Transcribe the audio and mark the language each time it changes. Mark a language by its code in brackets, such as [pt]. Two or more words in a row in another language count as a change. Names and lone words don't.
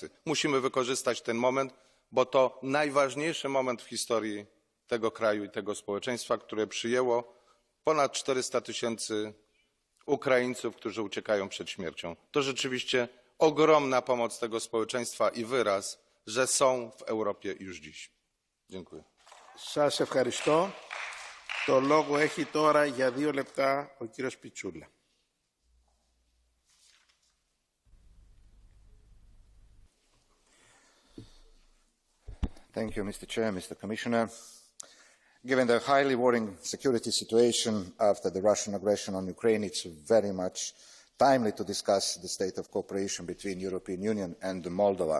[pl] Musimy wykorzystać ten moment, bo to najważniejszy moment w historii tego kraju i tego społeczeństwa, które przyjęło ponad 400 000 Ukraińców, którzy uciekają przed śmiercią. To rzeczywiście ogromna pomoc tego społeczeństwa i wyraz, że są w Europie już dziś. Dziękuję. [el] Σας ευχαριστώ. Το λόγο έχει τώρα για 2 λεπτά ο κύριος Πιτσούλα. [en] Thank you, Mr. Chair, Mr. Commissioner. Given the highly worrying security situation after the Russian aggression on Ukraine, it's very much timely to discuss the state of cooperation between the European Union and Moldova.